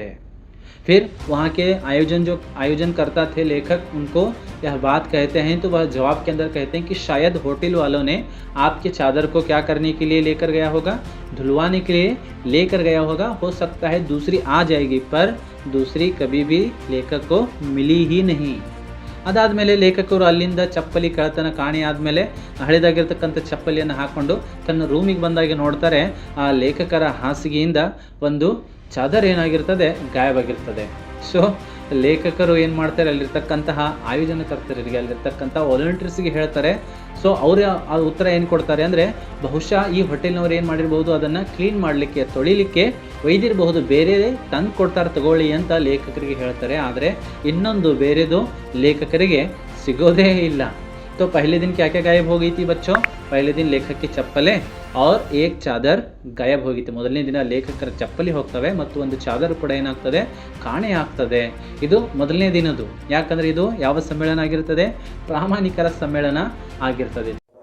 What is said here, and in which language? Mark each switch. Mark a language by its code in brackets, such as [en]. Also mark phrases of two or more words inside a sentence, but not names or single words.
[hi] फिर वहाँ के आयोजन करता थे लेखक, उनको यह बात कहते हैं तो वह जवाब के अंदर कहते हैं कि शायद होटल वालों ने आपके चादर को क्या करने के लिए लेकर गया होगा, धुलवाने के लिए लेकर गया होगा, हो सकता है दूसरी आ जाएगी, पर दूसरी कभी भी लेखक को मिली ही नहीं. [kn] ಅದಾದಮೇಲೆ ಲೇಖಕರು ಅಲ್ಲಿಂದ ಚಪ್ಪಲಿ ಕಳ್ಳತನ ಕಾಣಿ ಆದಮೇಲೆ ಹಳೆದಾಗಿರ್ತಕ್ಕಂಥ ಚಪ್ಪಲಿಯನ್ನು ಹಾಕ್ಕೊಂಡು ತನ್ನ ರೂಮಿಗೆ ಬಂದಾಗ ನೋಡ್ತಾರೆ, ಆ ಲೇಖಕರ ಹಾಸಿಗೆಯಿಂದ ಒಂದು ಚಾದರ್ ಏನಾಗಿರ್ತದೆ, ಗಾಯವಾಗಿರ್ತದೆ. ಸೊ ಲೇಖಕರು ಏನು ಮಾಡ್ತಾರೆ, ಅಲ್ಲಿರ್ತಕ್ಕಂತಹ ಆಯೋಜನಕರ್ತರಿಗೆ, ಅಲ್ಲಿರ್ತಕ್ಕಂಥ ವಾಲಂಟಿಯರ್ಸ್ಗೆ ಹೇಳ್ತಾರೆ. ಸೊ ಅವರು ಆ ಉತ್ತರ ಏನು ಕೊಡ್ತಾರೆ ಅಂದರೆ, ಬಹುಶಃ ಈ ಹೋಟೆಲ್ನವ್ರು ಏನು ಮಾಡಿರ್ಬೋದು, ಅದನ್ನು ಕ್ಲೀನ್ ಮಾಡಲಿಕ್ಕೆ, ತೊಳಿಲಿಕ್ಕೆ ಒಯ್ದಿರಬಹುದು, ಬೇರೆ ತಂದು ಕೊಡ್ತಾರೆ ತಗೊಳ್ಳಿ ಅಂತ ಲೇಖಕರಿಗೆ ಹೇಳ್ತಾರೆ. ಆದರೆ ಇನ್ನೊಂದು ಬೇರೆದು ಲೇಖಕರಿಗೆ ಸಿಗೋದೇ ಇಲ್ಲ. [hi] तो पहले दिन क्या क्या गायब हो गई थी बच्चों, पहले दिन लेखक की चप्पलें और एक चादर गायब ಹೋಗಿತ್ತು. [kn] ಮೊದಲನೇ ದಿನ ಲೇಖಕರ ಚಪ್ಪಲಿ ಹೋಗ್ತವೆ ಮತ್ತು ಒಂದು ಚಾದರ್ ಕೂಡ ಏನಾಗ್ತದೆ, ಕಾಣೆ ಆಗ್ತದೆ. ಇದು ಮೊದಲನೇ ದಿನದ್ದು. ಯಾಕಂದರೆ ಇದು ಯಾವ ಸಮ್ಮೇಳನ ಆಗಿರ್ತದೆ, ಪ್ರಾಮಾಣಿಕರ ಸಮ್ಮೇಳನ ಆಗಿರ್ತದೆ.